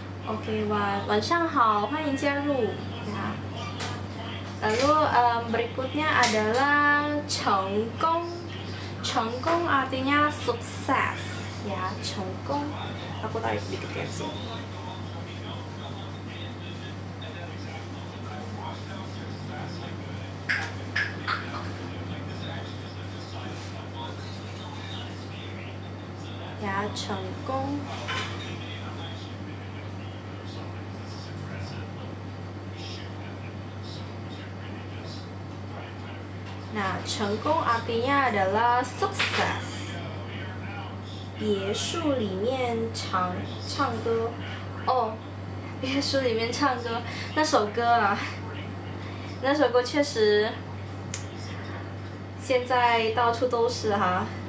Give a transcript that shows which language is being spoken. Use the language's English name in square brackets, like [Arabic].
[Chinese] Oke,晚上好，欢迎加入ya. [Indonesian] Lalu berikutnya adalah 成功. 成功 artinya sukses ya, 成功. Aku tarik dikit ya sini. [Chinese] Ya, 成功. [Indonesian] Nah, 成功 artinya adalah sukses. [Chinese] 别墅里面唱歌. Oh, 别墅里面唱歌那首歌啊，那首歌确实现在到处都是哈。